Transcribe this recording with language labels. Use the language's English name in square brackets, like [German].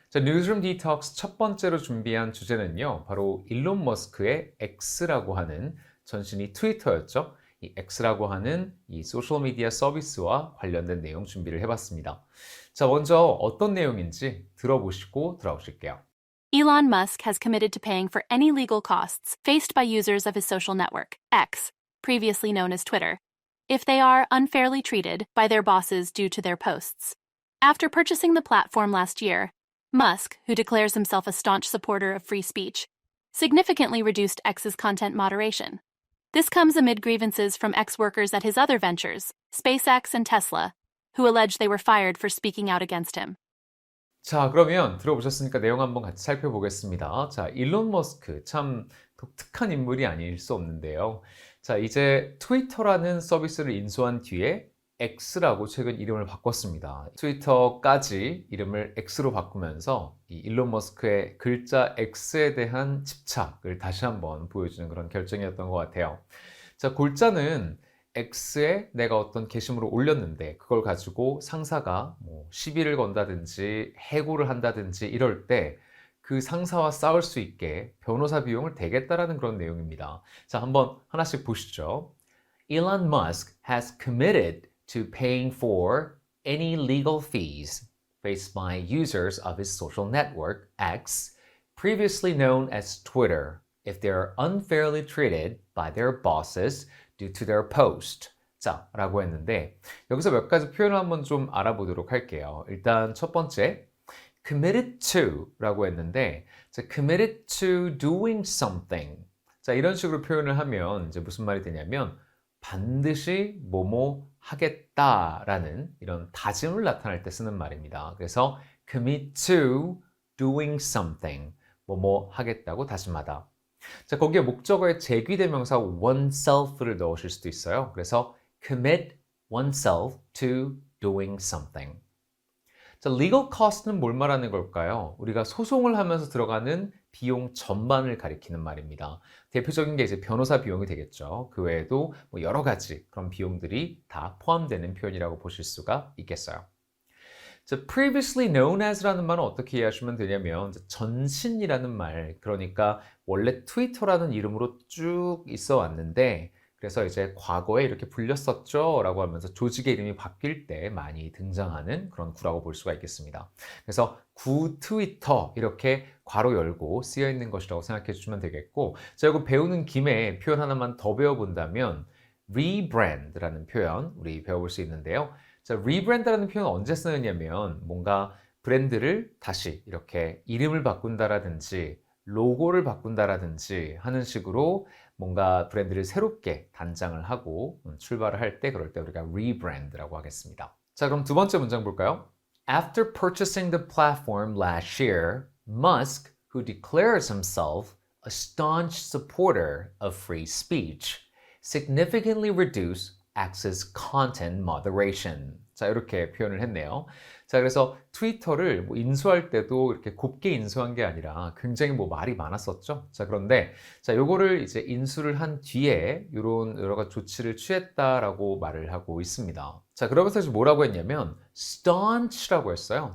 [Korean] 자, 뉴스룸 디톡스 첫 번째로 준비한 주제는요. 바로 일론 머스크의 X라고 하는 전신이 트위터였죠. 이 X라고 하는 이 소셜미디어 서비스와 관련된 내용 준비를 해봤습니다. 자, 먼저 어떤 내용인지 들어보시고 돌아오실게요. [English] Elon Musk has committed to paying for any legal costs faced by users of his social network, X, previously known as Twitter, if they are unfairly treated by their bosses due to their posts. After purchasing the platform last year, Musk, who declares himself a staunch supporter of free speech, significantly reduced X's content moderation. This comes amid grievances from X workers at his other ventures, SpaceX and Tesla, who allege they were fired for speaking out against him. [Korean] 자, 그러면 들어보셨으니까 내용 한번 같이 살펴보겠습니다. 자, 일론 머스크 참 독특한 인물이 아닐 수 없는데요. 자, 이제 트위터라는 서비스를 인수한 뒤에 X라고 최근 이름을 바꿨습니다. 트위터까지 이름을 X로 바꾸면서 이 일론 머스크의 글자 X에 대한 집착을 다시 한번 보여주는 그런 결정이었던 것 같아요. 자, 골자는 X에 내가 어떤 게시물을 올렸는데 그걸 가지고 상사가 뭐 시비를 건다든지 해고를 한다든지 이럴 때 그 상사와 싸울 수 있게 변호사 비용을 대겠다라는 그런 내용입니다. 자, 한번 하나씩 보시죠. [English] Elon Musk has committed to paying for any legal fees faced by users of his social network, X, previously known as Twitter, if they are unfairly treated by their bosses due to their post. [Korean] 자, 라고 했는데 여기서 몇 가지 표현을 한번 좀 알아보도록 할게요. 일단 첫 번째, committed to 라고 했는데 자, [English] committed to doing something. [Korean] 자, 이런 식으로 표현을 하면 이제 무슨 말이 되냐면 반드시 뭐뭐 하겠다라는 이런 다짐을 나타낼 때 쓰는 말입니다. [English] 그래서 commit to doing something. [Korean] 뭐뭐 하겠다고 다짐하다. 자, 거기에 목적어의 제귀대명사 oneself를 넣으실 수도 있어요. [English] 그래서 commit oneself to doing something. [Korean] 자, legal cost는 뭘 말하는 걸까요? 우리가 소송을 하면서 들어가는 비용 전반을 가리키는 말입니다. 대표적인 게 이제 변호사 비용이 되겠죠. 그 외에도 뭐 여러 가지 그런 비용들이 다 포함되는 표현이라고 보실 수가 있겠어요. 자, [English] previously known as [Korean] 라는 말은 어떻게 이해하시면 되냐면 전신이라는 말, 그러니까 원래 트위터라는 이름으로 쭉 있어 왔는데 그래서 이제 과거에 이렇게 불렸었죠 라고 하면서 조직의 이름이 바뀔 때 많이 등장하는 그런 구라고 볼 수가 있겠습니다. 그래서 구 트위터 이렇게 괄호 열고 쓰여 있는 것이라고 생각해 주시면 되겠고, 자, 이거 배우는 김에 표현 하나만 더 배워본다면 rebrand라는 표현 우리 배워볼 수 있는데요. 자, rebrand라는 표현은 언제 쓰느냐면 뭔가 브랜드를 다시 이렇게 이름을 바꾼다라든지 로고를 바꾼다라든지 하는 식으로 뭔가 브랜드를 새롭게 단장을 하고 출발을 할 때 그럴 때 우리가 rebrand라고 하겠습니다. 자, 그럼 두 번째 문장 볼까요? [English] After purchasing the platform last year, Musk, who declares himself a staunch supporter of free speech, significantly reduced X's content moderation. [Korean] 자, 이렇게 표현을 했네요. 자, 그래서 트위터를 뭐 인수할 때도 이렇게 곱게 인수한 게 아니라 굉장히 뭐 말이 많았었죠. 자, 그런데 자, 요거를 이제 인수를 한 뒤에 이런 여러 가지 조치를 취했다라고 말을 하고 있습니다. 자, 그러면서 이제 뭐라고 했냐면 staunch라고 했어요.